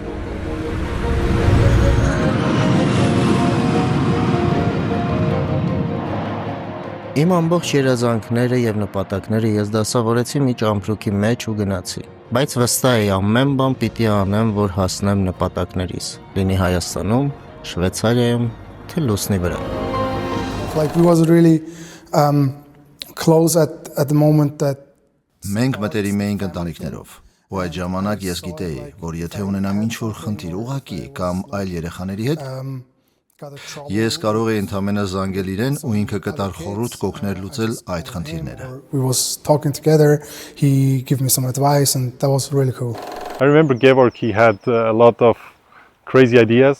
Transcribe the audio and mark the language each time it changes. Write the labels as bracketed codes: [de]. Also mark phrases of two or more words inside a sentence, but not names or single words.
[hy] Իմ ամբողջ երազանքները եւ նպատակները ես դասավորեցի մի ճամփրուկի մեջ ու գնացի։ Բայց վստահ էի ամեն բան պիտի անեմ, որ հասնեմ նպատակներիս։ Լինի Հայաստանում, Շվեյցարիայում, թե Լուսնի վրա։ [en] Like we wasn't really close at the moment that [hy] Մենք մտերիմ էինք ընտանիքներով, ու այդ ժամանակ ես գիտեի, որ եթե ունենամ ինչ-որ խնդիր ուղղակի կամ այլ երեխաների հետ, ես կարող էի ընդամենը զանգել իրեն ու ինքը կտար խորհուրդ կօգներ լուծել այդ խնդիրները։ [en] I remember Gevorg, he had a lot of crazy ideas.